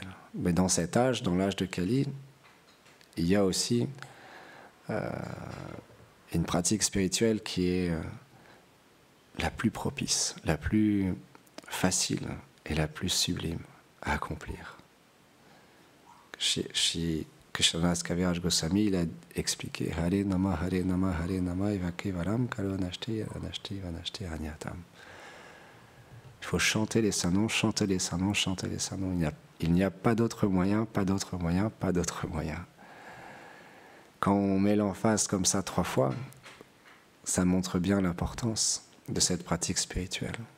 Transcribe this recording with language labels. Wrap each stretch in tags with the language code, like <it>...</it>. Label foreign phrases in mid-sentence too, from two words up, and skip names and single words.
<fr>Mais dans cet âge, dans l'âge de Kali, il y a aussi une pratique spirituelle qui est la plus propice, la plus facile et la plus sublime à accomplir. Chez Krishnadas Kaviraj Goswami, il a expliqué</fr> <sa>Hare Nama, Hare Nama, Hare Nama, Evake Varam, Kalo Nashti, Anashti, Vanashti, Anyatam.</sa> <fr>Il faut chanter les saints noms, chanter les saints noms, chanter les saints noms. Il n'y a pas d'autre moyen, pas d'autre moyen, pas d'autre moyen. Quand on met l'emphase comme ça 3 fois, ça montre bien l'importance de cette pratique spirituelle.</fr>